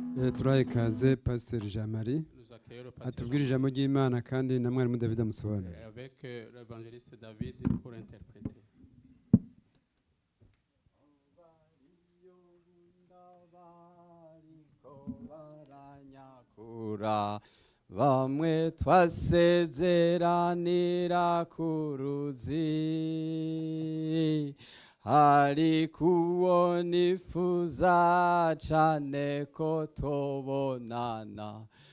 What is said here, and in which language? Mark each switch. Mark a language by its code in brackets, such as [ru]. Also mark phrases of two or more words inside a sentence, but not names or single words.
[rw] turaye ikaze Pasteur Jean Marie [fr] Nous accueillons le pasteur [rw] atubwira ijambo ry'Imana kandi na mwarimu David amusobanurira. [fr] avec l'évangéliste David pour interpréter. [rn] Bamwe twasezeranira ku ruzi ariko uwo nifuza cane ko tubonana